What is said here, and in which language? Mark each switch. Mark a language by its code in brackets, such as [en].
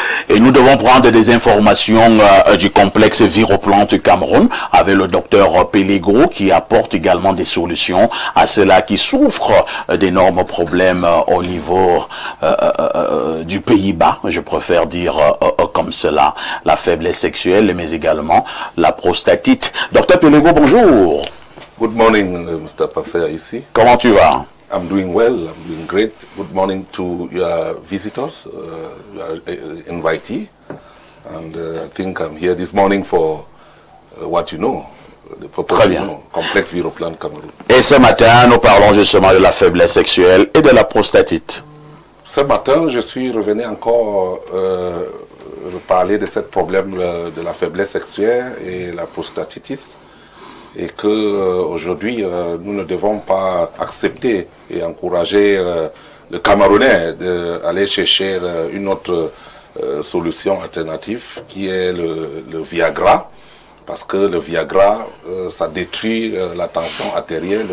[fr] Et nous devons prendre des informations du complexe Viroplante Cameroun avec le docteur Pelingo qui apporte également des solutions à ceux-là qui souffrent d'énormes problèmes au niveau du Pays-Bas, je préfère dire comme cela, la faiblesse sexuelle mais également la prostatite. Docteur Pelingo, bonjour. [en] Good morning, Mr. Parfait [fr] ici. Comment tu vas? [en] I'm doing well, I'm doing great. Good morning to your visitors, your invitee. And I think I'm here this morning for what you know, the purpose [fr] Très bien. [en] you know, complexe Viroplante Cameroun. [fr] Et ce matin, nous parlons justement de la faiblesse sexuelle et de la prostatite. Ce matin, je suis revenu encore parler de ce problème de la faiblesse sexuelle et la prostatitis. Et que aujourd'hui nous ne devons pas accepter et encourager le Camerounais d'aller chercher une autre solution alternative qui est le Viagra, parce que le Viagra ça détruit la tension artérielle.